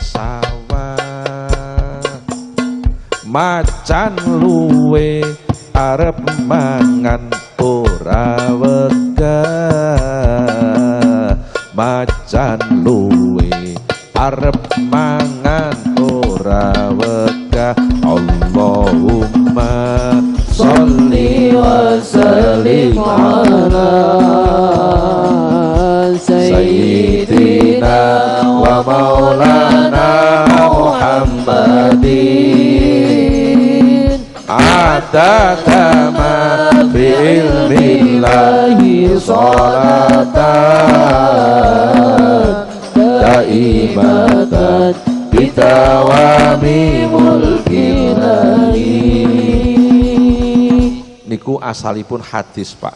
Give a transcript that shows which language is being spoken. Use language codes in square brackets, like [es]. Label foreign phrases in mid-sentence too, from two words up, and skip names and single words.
[jv] sawah macan luwe arep mangan ora wegah macan luwe arep mangan ora wegah [ar] اللهم صل و سلم على سيدنا و مولانا محمد عدد ما بعلم الله صلاة دائمة بدوام ملك الله. [jv] Niku asalipun hadis Pak.